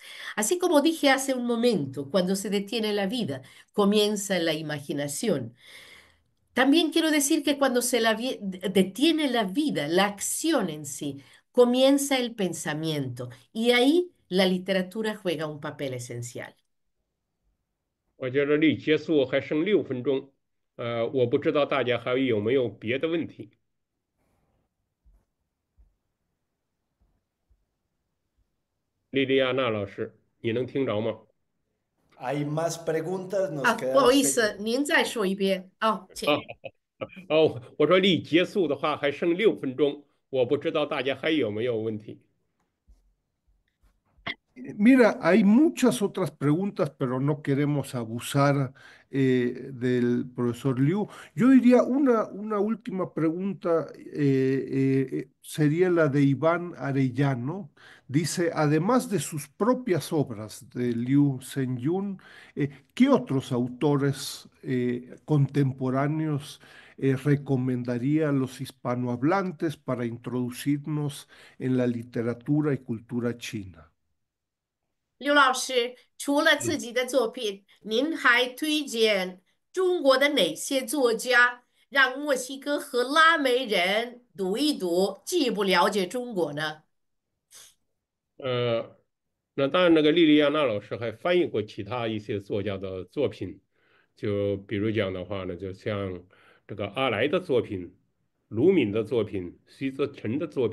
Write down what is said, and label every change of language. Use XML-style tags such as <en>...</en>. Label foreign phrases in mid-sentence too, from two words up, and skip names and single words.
<es>Así como dije hace un momento, cuando se detiene la vida, comienza la imaginación. También quiero decir que cuando detiene la vida, la acción en sí, comienza el pensamiento y ahí la literatura juega un papel esencial.</es> <zh>我觉得离结束还剩6分钟，我不知道大家还有没有别的问题。莉莉亚娜老师，你能听着吗？</zh> <es>Hay más preguntas, nos</es> <zh>不</zh> <es>queda</es> <zh>好意思，您再说一遍。请。啊，我说离结束的话还剩6分钟，我不知道大家还有没有问题。</zh> <es>Mira, hay muchas otras preguntas, pero no queremos abusar del profesor Liu. Yo diría una última pregunta, sería la de Iván Arellano. Dice, además de sus propias obras de Liu Zhenyun, ¿qué otros autores contemporáneos recomendaría a los hispanohablantes para introducirnos en la literatura y cultura china?</es> <zh>刘老师，除了自嗯，己的作品，您还推荐中国的哪些作家，让墨西哥和拉美人读一读，进一步了解中国呢？呃，那当然，那个莉莉亚娜老师还翻译过其他一些作家的作品，就比如讲的话呢，就像这个阿来的作品、卢敏的作品、徐则成的作</zh>